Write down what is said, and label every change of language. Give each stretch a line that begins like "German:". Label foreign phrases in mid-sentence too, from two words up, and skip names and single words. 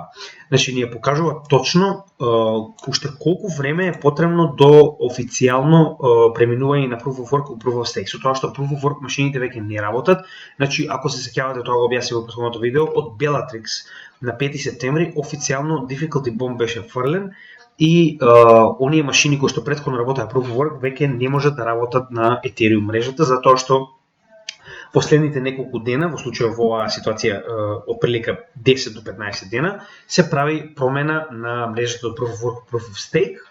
Macedonian: Значи ни ја покажува точно уште колку време е потребно до официјално преминување на
English: Proof of Work
Macedonian: у
English: Proof of Stake.
Macedonian: Со тоа што
English: Proof of Work
Macedonian: машините веќе не работат, значи ако се сеќавате, тоа го објаснив во претходното видео, од Bellatrix на 5 септември официјално
English: difficulty bomb
Macedonian: беше фрлен и оние машини кои што претходно работеа
English: Proof of Work
Macedonian: веќе не можат да работат на Ethereum мрежата, затоа што последните неколку дена, во случајот во оваа ситуација од прилика 10 до 15 дена, се прави промена на мрежата од
English: Proof of Work, Proof of Stake